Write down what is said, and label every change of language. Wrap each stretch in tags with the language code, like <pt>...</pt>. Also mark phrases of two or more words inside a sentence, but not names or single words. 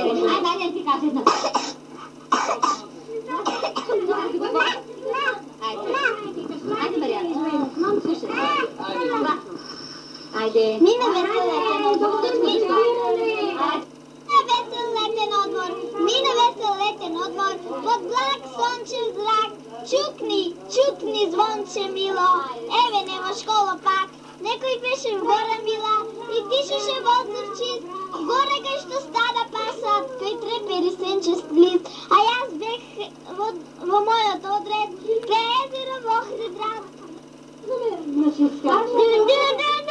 <mk>Айде, ти кажа една. Айде, Мария. Мам, слушай. Айде. Мина весел летен отвор, под благ сончев зрак. Чукни, звонче мило, еве нема школа пак. Некој беше в гора мила и дишаше воздух чист. Горе кај што стада пасат, кај трепери сенчест лист. А јас бех во мојот одред, кај езеро во Охрид рад.</mk>